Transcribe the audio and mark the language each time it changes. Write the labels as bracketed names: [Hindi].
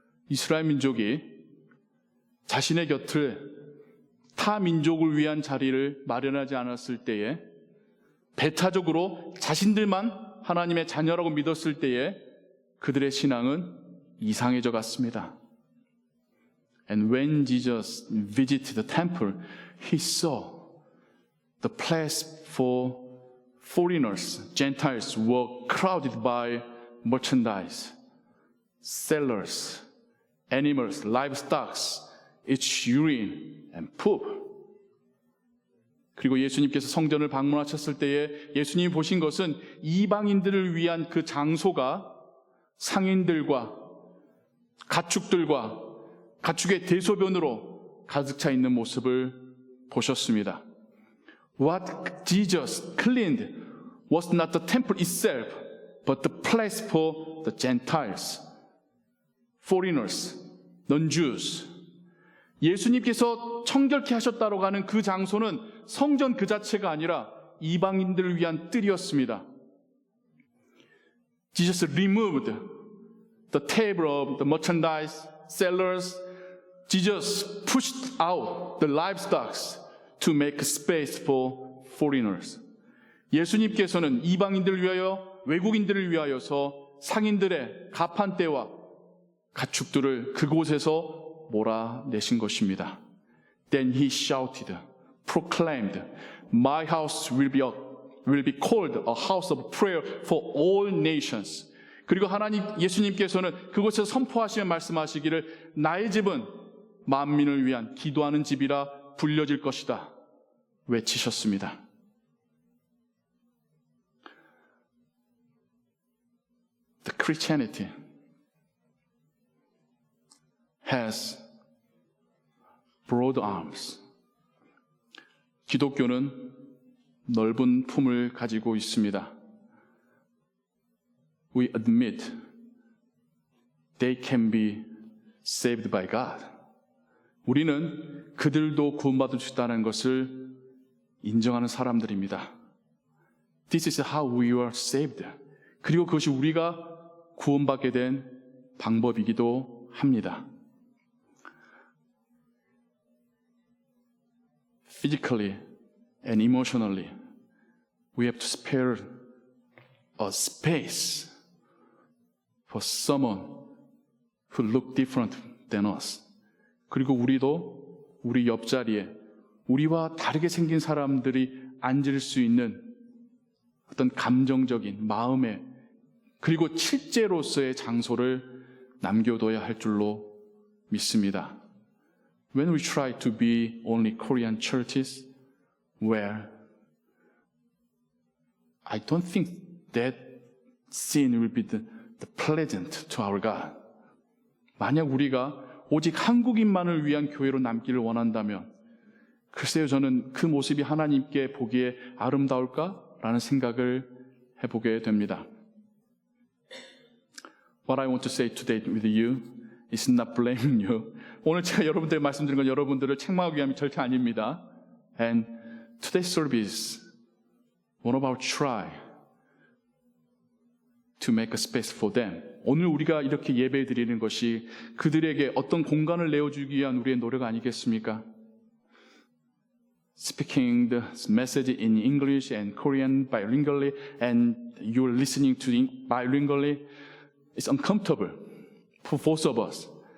[Korean] 이스라엘 민족이 자신의 곁을 타 민족을 위한 자리를 마련하지 않았을 때에 배타적으로 자신들만 하나님의 자녀라고 믿었을 때에 그들의 신앙은 이상해져 갔습니다. [English] And when Jesus visited the temple, he saw the place for foreigners, Gentiles, were crowded by merchandise, sellers, animals, livestock, its urine and poop. [Korean] 그리고 예수님께서 성전을 방문하셨을 때에 예수님이 보신 것은 이방인들을 위한 그 장소가 상인들과 가축들과 가축의 대소변으로 가득 차 있는 모습을 보셨습니다. [English] What Jesus cleaned was not the temple itself, but the place for the Gentiles, foreigners, non-Jews. [Korean] 예수님께서 청결케 하셨다고 하는 그 장소는 성전 그 자체가 아니라 이방인들을 위한 뜰이었습니다. [English] Jesus removed the table of the merchandise sellers. Jesus pushed out the livestock to make space for foreigners. [Korean] 예수님께서는 이방인들을 위하여 외국인들을 위하여서 상인들의 가판대와 가축들을 그곳에서 몰아내신 것입니다. [English] Then he shouted, proclaimed, my house will be called a house of prayer for all nations. [Korean] 그리고 예수님께서는 그곳에서 선포하시며 말씀하시기를 나의 집은 만민을 위한 기도하는 집이라 불려질 것이다 외치셨습니다. [English] The Christianity has broad arms. [Korean] 기독교는 넓은 품을 가지고 있습니다. [English] We admit they can be saved by God. [Korean] 우리는 그들도 구원받을 수 있다는 것을 인정하는 사람들입니다. [English] This is how we are saved. [Korean] 그리고 그것이 우리가 구원받게 된 방법이기도 합니다. [English] Physically and emotionally, we have to spare a space for someone who look different than us. [Korean] 그리고 우리도 우리 옆자리에 우리와 다르게 생긴 사람들이 앉을 수 있는 어떤 감정적인 마음의 그리고 실제로서의 장소를 남겨둬야 할 줄로 믿습니다. [English] When we try to be only Korean churches, where I don't think that scene will be the pleasant to our God. [Korean] 만약 우리가 오직 한국인만을 위한 교회로 남기를 원한다면 글쎄요, 저는 그 모습이 하나님께 보기에 아름다울까라는 생각을 해보게 됩니다. [English] What I want to say today with you is not blaming you. [Korean] 오늘 제가 여러분들에게 말씀드린 건 여러분들을 책망하기 위함이 절대 아닙니다. [English] And today's service, one of our try to make a space for them. [Korean] 오늘 우리가 이렇게 예배 드리는 것이 그들에게 어떤 공간을 내어주기 위한 우리의 노력 아니겠습니까? [English] Speaking the message in English and Korean bilingually, and you're listening to bilingually, it's uncomfortable for both of us.